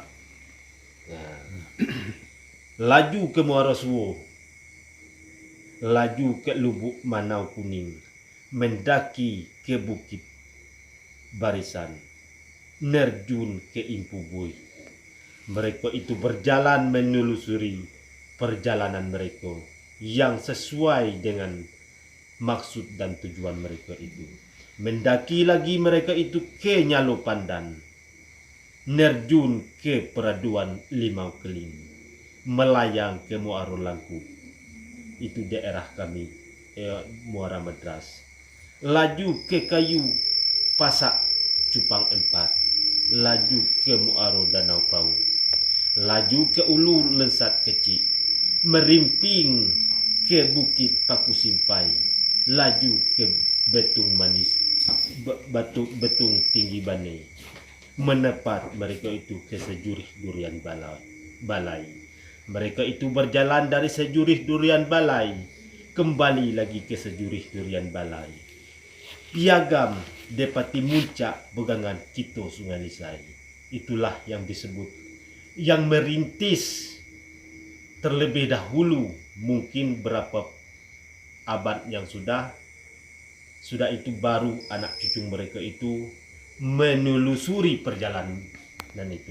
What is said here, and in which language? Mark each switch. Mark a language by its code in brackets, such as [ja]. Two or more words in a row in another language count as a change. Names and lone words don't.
[id] Nah, laju ke Muara Suwo, laju ke Lubuk Manau Kuning, mendaki ke Bukit Barisan, nerjun ke Impubui. Mereka itu berjalan menelusuri perjalanan mereka yang sesuai dengan maksud dan tujuan mereka itu. Mendaki lagi mereka itu ke Nyalo Pandan, nerjun ke Peraduan Limau Keling, melayang ke Muara Langku. Itu daerah kami, Muara Madras. Laju ke Kayu Pasak Cupang 4, laju ke Muaro Danau Pau, laju ke Ulu Lensat Kecil, merimping ke Bukit Paku Simpai, laju ke Betung Manis, Betung Tinggi Bane, menepat mereka itu ke Sejurih Durian Balai. Mereka itu berjalan dari Sejurih Durian Balai, kembali lagi ke Sejurih Durian Balai. Piagam depati muncak begangan Kito Sungai Lisai. Itulah yang disebut, yang merintis terlebih dahulu, mungkin berapa abad yang sudah itu baru anak cucu mereka itu menelusuri perjalanan itu.